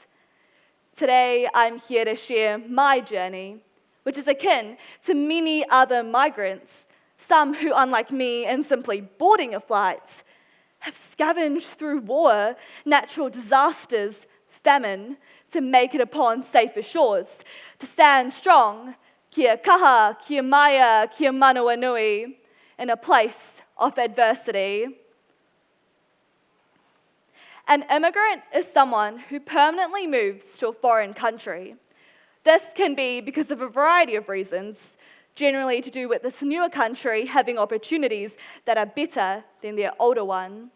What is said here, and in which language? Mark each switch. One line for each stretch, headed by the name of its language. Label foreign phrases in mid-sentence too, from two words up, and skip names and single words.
English: Today, I'm here to share my journey, which is akin to many other migrants, some who, unlike me, in simply boarding a flight, have scavenged through war, natural disasters, famine, to make it upon safer shores, to stand strong,
Māori: kia kaha, kia maya, kia manua nui,
English: in a place of adversity. An immigrant is someone who permanently moves to a foreign country. This can be because of a variety of reasons, generally to do with this newer country having opportunities that are better than their older one.